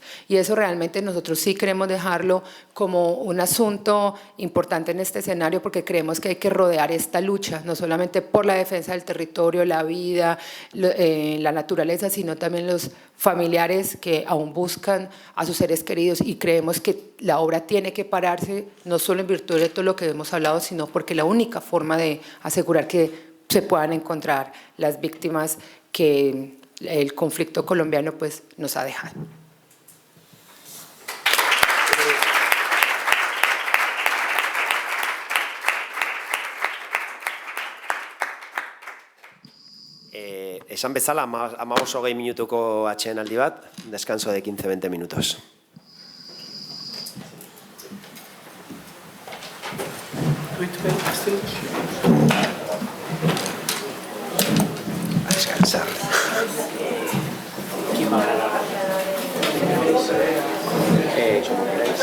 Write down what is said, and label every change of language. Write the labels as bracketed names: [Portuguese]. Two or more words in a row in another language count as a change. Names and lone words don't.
[Spanish] Y eso realmente nosotros sí queremos dejarlo como un asunto importante en este escenario porque creemos que hay que rodear esta lucha, no solamente por la defensa del territorio, la vida, la naturaleza, sino también los familiares que aún buscan a sus seres queridos y creemos que la obra tiene que pararse no solo en virtud de todo lo que hemos hablado, sino porque la única forma de asegurar que se puedan encontrar las víctimas que el conflicto colombiano pues nos ha dejado. [Basque] Esan bezala, 15-20 minutuko atsedenaldi bat, [Spanish] descanso de 15-20 minutos. A descansar. ¿Quién va a hablar? Como queráis.